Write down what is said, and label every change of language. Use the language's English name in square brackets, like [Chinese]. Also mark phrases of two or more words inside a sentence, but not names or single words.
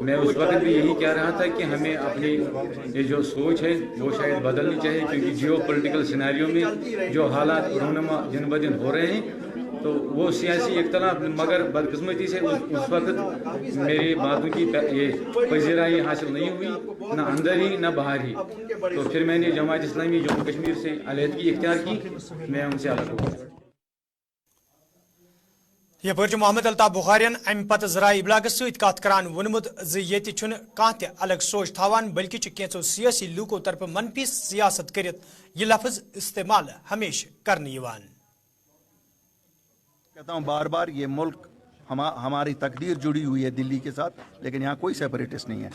[Urdu] میں اس وقت بھی یہی کہہ رہا تھا کہ ہمیں اپنی یہ جو سوچ ہے وہ شاید بدلنی چاہیے، کیونکہ [English] geopolitical scenario [Urdu] میں جو حالات رونما دن بہ دن ہو رہے ہیں تو وہ سیاسی اختلاف، مگر بدقسمتی سے اس وقت میری باتوں کی یہ پذیرائی حاصل نہیں ہوئی، نہ اندر ہی نہ باہر ہی. تو پھر میں نے جماعت اسلامی جموں کشمیر سے علیحدگی اختیار کی، میں ان سے الگ ہو گیا. [Kashmiri] यह मोहम्मद अल्ताफ बुखारियन अम पत जराए इबलागस सत करान वोनमुत ये कह अलग सोच थावान, बल्कि कैंसो सियासी लूकों तरफ मनफी सियासत करित यह लफ्ज इस्तेमाल हमेशा करने यवान। [Urdu] کہتا ہوں بار بار، یہ ملک ہماری تقدیر جڑی ہوئی ہے دلی کے ساتھ، لیکن یہاں کوئی سیپریٹسٹ نہیں ہے.